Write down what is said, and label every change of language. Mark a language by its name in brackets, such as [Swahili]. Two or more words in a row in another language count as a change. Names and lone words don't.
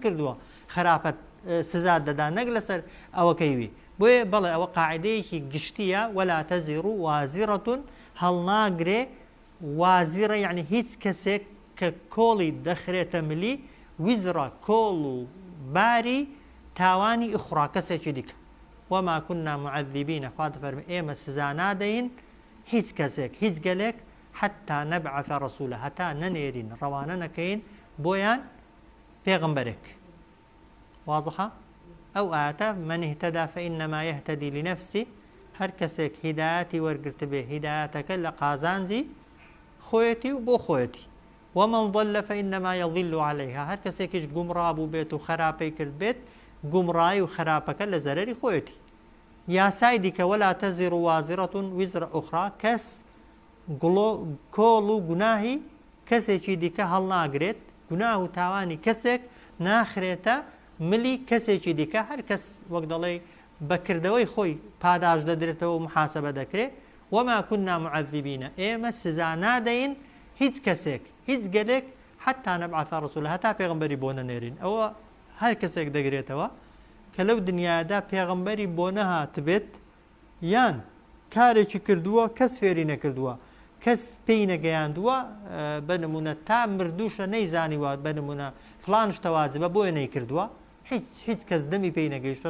[Central Kurdish] کردووە خراپەت سزات دەدا نەک لەسەر ئەوەکەی وی بۆیە بەڵێ ئەوە قاعدەیەکی گشتیە [Arabic] وەلا تەزیڕ وازیڕەتون [Central Kurdish] هەڵناگرێ وازیڕە یعنی هیچ کەسێک کە کۆڵی دەخرێتە ملی ویزڕە کۆڵ و باری تاوانی ئوخرا کەسێکی دیکە [Arabic] وما كنا معذبين [Central Kurdish] خوا دەفەرمێ ئێمە سزا نادەین هیچ کەسێک هیچ گەلێک [Arabic] حتى نبعث رسولا [Central Kurdish] هەتا نەنێرین ڕەوانە نەکەین بۆیان پێغەمبەرێک واضحە ئەو ئاەتە [Arabic] من اهتدى فإنما يهتدي لنفسه [Central Kurdish] هەر کەسێک هیدایەتی وەرگرت بێ هیدایەتەکە لە قازانجی خۆیەتی و بۆ خۆیەتی [Arabic] ومن ضل فإنما يضل عليها [Central Kurdish] هەر کەسێکیش گومڕا بوو بێت و خراپەی کرد بێت گومڕایی و خراپەکە لە زەرەری خۆیەتی یاسای دیکە [Arabic] ولا تەزیڕ وازیڕەة وزر ئوخرا [Central Kurdish] کەس کۆڵ و گوناهی کەسێکی دیکە هەڵناگرێت گوناه و تاوانی کەسێک ناخرێتە ملی کەسێکی دیکە هەر کەس وەک دەڵێ بەکردەوەی خۆی پاداش دەدرێتەوە و محاسبە دەکرێت [Arabic] وما كنا معذبين [Central Kurdish] ئێمە سزا نادەین هیچ کەسێک هیچ گەلێک [Arabic] حتى نبعث رسولا [Central Kurdish] هەتا پێغەمبەری بۆ نەنێرین ئەوە هەر کەسێک دەگرێتەوە کە لەو دنیادا پێغەمبەری بۆ نەهات بێت یان کارێکی کردووە کەس فێری نەکردووە کەس پێی نەگەیاندووە بەنمونە تا مردووشە نەیزانیوە بەنمونە فلان شتە واجبە بۆیە نەیکردووە هیچ کەس دەمی پێی نەگەیشتوە